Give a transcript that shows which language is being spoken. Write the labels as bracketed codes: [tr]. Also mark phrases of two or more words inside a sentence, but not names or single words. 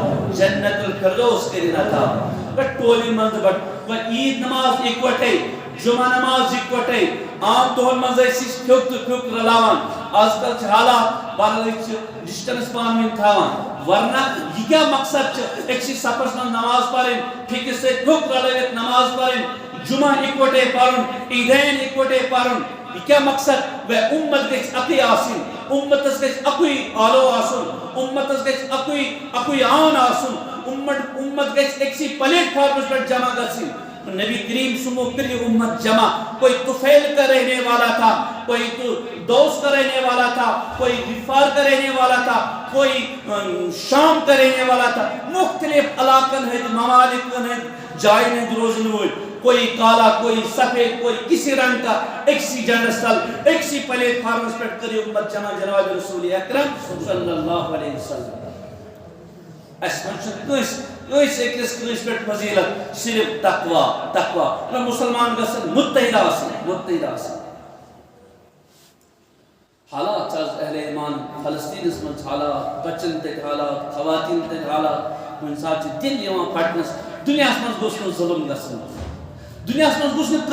[ks] جنت الفردوس کٔرِنۍ عطا بٹ ٹولہِ منٛز بٹ عیٖد نماز اِکوٹے جمعہ نماز اِکوٹے عام دۄہن منٛز ٲسۍ أسۍ پھیُک تہٕ پھیُک رلاوان آز کل چھِ حالات بہرحال أسۍ چھِ ڈسٹنس پانہٕ ؤنۍ تھاوان ورنہ یہِ کیٛاہ مقصد چھُ أکسٕے صفس منٛز نماز پرٕنۍ پھیکِس سۭتۍ پھیُک رلٲوِتھ نماز پرٕنۍ جمعہ اِکوٹے پرُن عیٖدین اِکوٹے پرُن [ur] یہ کیا مقصد وہ [ks] امت گژھِ اکُے آسٕنۍ امتس گژھِ اکُے آلو آسُن امتس گژھِ اکُے آن آسُن امت گژھِ أکسٕے پلیٹ فارمس پٮ۪ٹھ جمع گژھٕنۍ نبی کریم صلی کر یہ امت جمع [ur] کوئی طفیل کا رہنے والا تھا کوئی دوس کا رہنے والا تھا کوئی غفار کا رہنے والا تھا کوئی شام کا رہنے والا تھا [ks] مختلف علاقن ہند ممالکن ہند جائن ہند روزن وول [ur] کوئی کالا کوئی سفید کوئی کسی رنگ کا [ks] ایکسی جنڈس تل ایکسی پلیٹ فارمس پہ کر امت جمع جناب رسول اکرم صلی اللہ علیہ وسلم اس منٛز چھُ کٲنٛسہِ پٮ۪ٹھ فضیلت صرف تقوا مسلمان گژھن متحد آسٕنۍ حالات آز اہل ایمان فلسطینس منٛز حالات بچن تتہِ حالات خواتین تتہِ حالات کُنہِ ساتہٕ چھُ دل یِوان پھٹنس دُنیاہس منٛز گوٚژھ نہٕ ظُلم گژھُن دُنیاہس منٛز گوٚژھ نہٕ